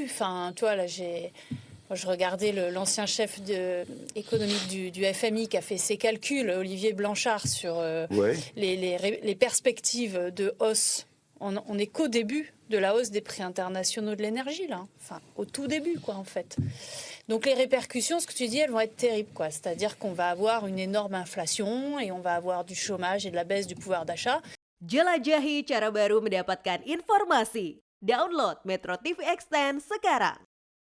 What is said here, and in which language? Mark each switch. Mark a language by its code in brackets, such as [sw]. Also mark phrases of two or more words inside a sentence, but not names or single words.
[fr] Enfin, tu vois, là, je regardais l'ancien chef économique du FMI qui a fait ses calculs, Olivier Blanchard, sur les perspectives de hausse. On n'est qu'au début de la hausse des prix internationaux de l'énergie, là. Enfin, au tout début, quoi, en fait. Donc les répercussions, ce que tu dis, elles vont être terribles, quoi. C'est-à-dire qu'on va avoir une énorme inflation et on va avoir du chômage et de la baisse du pouvoir d'achat. [id] Jelajahi cara baru mendapatkan informasi. Download Metro TV Extend sekarang.